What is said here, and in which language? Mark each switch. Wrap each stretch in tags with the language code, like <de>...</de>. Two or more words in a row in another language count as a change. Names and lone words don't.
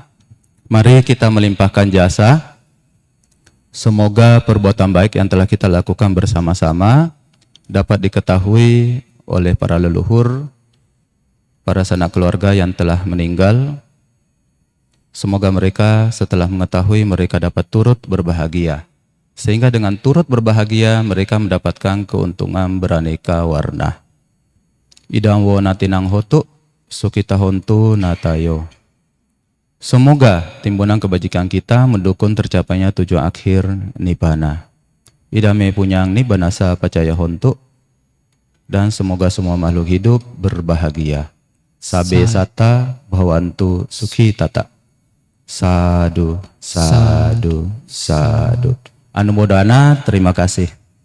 <id>Mari kita melimpahkan jasa. Semoga perbuatan baik yang telah kita lakukan bersama-sama dapat diketahui oleh para leluhur, para sanak keluarga yang telah meninggal. Semoga mereka setelah mengetahui mereka dapat turut berbahagia. Sehingga dengan turut berbahagia mereka mendapatkan keuntungan beraneka warna.</id> <pi>Idang wo natinang hotu, sukita hontu natayo.</pi> <id>Semoga timbunan kebajikan kita mendukung tercapainya tujuan akhir nibbana.</id> <pi>Idame punyang nibbanasa pacaya hontu.</pi> <id>Dan semoga semua makhluk hidup berbahagia.</id> <pi>Sabe sata bhavantu sukhi tata. Sadu, sadu, sadu. Anumodana,</pi> <id>terima kasih.</id>